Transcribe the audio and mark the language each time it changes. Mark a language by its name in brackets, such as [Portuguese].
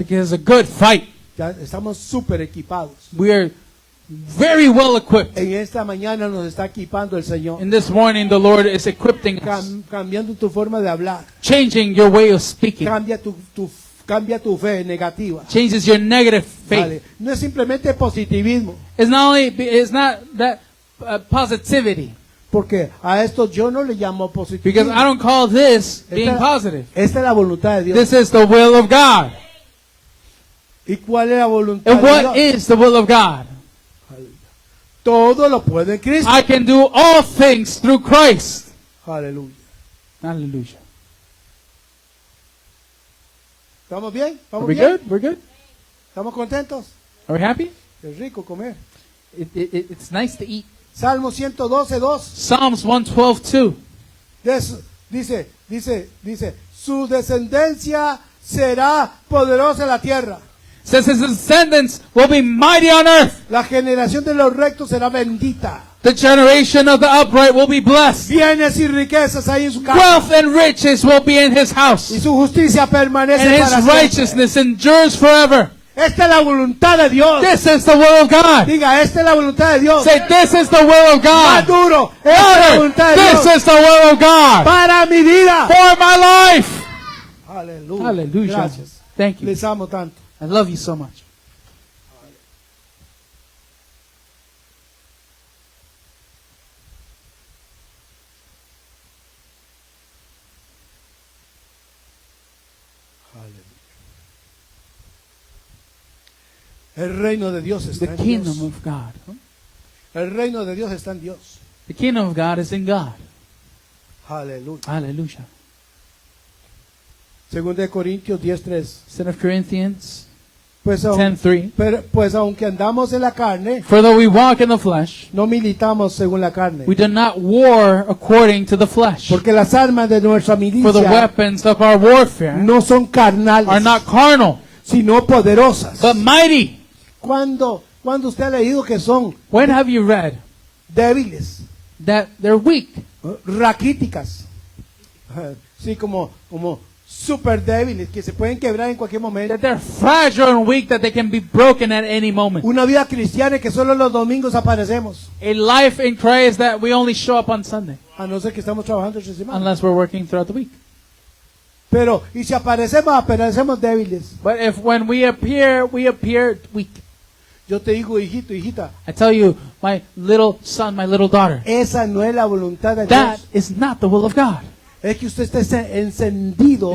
[English] Because it's a good fight. [Spanish] Ya estamos súper equipados. [English] We are very well equipped. [Spanish] En esta mañana nos está equipando el Señor, [English] And this morning the Lord is equipping us, [Spanish] cambiando tu forma de hablar, [English] changing your way of speaking, [Spanish] cambia tu fe negativa. [English] changes your negative faith. [Spanish] Vale. No es simplemente positivismo, [English] It's not that positivity. [Spanish] porque a esto yo no le llamo [English] Because [Spanish] positivismo. [English] I don't call this being positive. [Spanish] Esta es la voluntad de Dios. [English] This is the will of God. [Spanish] ¿Y cuál es la voluntad [English] And [Spanish] de [English] what [Spanish] Dios? [English] is the will of God? [Spanish] Todo lo puede en Cristo. [English] I can do all things through Christ. [Spanish] Aleluya. [English] Hallelujah. [Spanish] ¿Estamos bien? [English] Are [Spanish] ¿Estamos [English] we [Spanish] bien? [English] good? We're good? [Spanish] ¿Estamos contentos? [English] Are we happy? [Spanish] Es rico comer. [English] It's nice to eat. [Spanish] Salmo 112:2. [English] Psalms 112:2. [Spanish] Dice, su descendencia será poderosa en la tierra. [English] Says his descendants will be mighty on earth. [Spanish] La generación de los rectos será bendita. [English] The generation of the upright will be blessed. [Spanish] Bienes y riquezas hay en su casa. [English] Wealth and riches will be in his house. [Spanish] Y su justicia permanece [English] And [Spanish] para [English] his [Spanish] siempre. [English] righteousness endures forever. [Spanish] Esta es la voluntad de Dios. [English] This is the will of God. [Spanish] Diga, esta es la voluntad de Dios. [English] Say, this is the will of [Spanish] Más [English] God. [Spanish] duro. Esta es la [English] Louder. [Spanish] voluntad de [English] This [Spanish] Dios. [English] is the will of God [Spanish] Para mi vida. [English] for my life. [Spanish] Aleluya. [English] Hallelujah. [Spanish] Gracias. [English] Thank you. [Spanish] Les amo tanto. [English] I love you so much. [Spanish] El reino de Dios está [English] The [Spanish] en [English] kingdom [Spanish] Dios. [English] of God. [Spanish] El reino de Dios está en Dios. [English] The kingdom of God is in God. [Spanish] Aleluya. [English] Hallelujah. [Spanish] Segunda de Corintios 10:3. [English] 2 Corinthians [Spanish] Pues, [English] 10:3. [Spanish] pues aunque andamos en la carne, [English] For though we walk in the flesh, [Spanish] no militamos según la carne. [English] we do not war according to the flesh. [Spanish] Porque las armas de nuestra [English] For the [Spanish] milicia [English] weapons of our warfare [Spanish] no son carnales, [English] are not carnal, [Spanish] sino poderosas. [English] but mighty. [Spanish] Cuando usted ha leído que son [English] When have you read [Spanish] débiles, [English] that they're weak? [Spanish] raquíticas, sí, como súper débiles, que se pueden quebrar en cualquier momento. [English] That they're fragile and weak, that they can be broken at any moment. [Spanish] Una vida cristiana que solo los domingos aparecemos, [English] A life in Christ that we only show up on Sunday, [Spanish] a no ser que estamos trabajando esta semana. [English] unless we're working throughout the week. [Spanish] Pero, y si aparecemos débiles. [English] But if when we appear weak. [Spanish] Yo te digo, hijito, hijita, [English] I tell you, my little son, my little daughter, [Spanish] esa no es la voluntad de [English] that [Spanish] Dios. [English] is not the will of God. [Spanish] Es que usted esté encendido